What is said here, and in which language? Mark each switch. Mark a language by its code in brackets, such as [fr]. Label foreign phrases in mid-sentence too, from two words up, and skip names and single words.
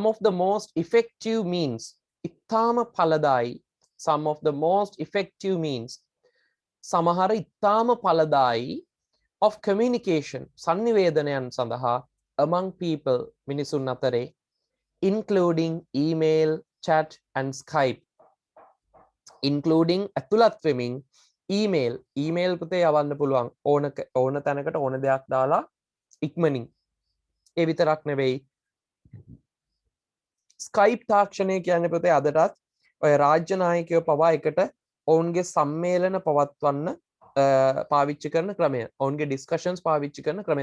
[en] of the most effective means [si] ඉතාම ඵලදායි [en] some of the most effective means [si] සමහර ඉතාම ඵලදායි [en] of communication [si] sannivedanayන් සඳහා [en] among people [si] මිනිසුන් අතරේ [en] including email chat and Skype including [si] ඇතුළත් වෙමින් email පුතේ යවන්න පුළුවන් ඕන තැනකට ඕන දෙයක් දාලා ඉක්මනින් ඒ විතරක් නෙවෙයි Skype තාක්ෂණය කියන්නේ පුතේ අදටත් ඔය රාජ්‍ය නායකයෝ පවා එකට ඔවුන්ගේ සම්මේලන පවත්වන්න පාවිච්චි කරන ක්‍රමය ඔවුන්ගේ ඩිස්කෂන්ස් පාවිච්චි කරන ක්‍රමය.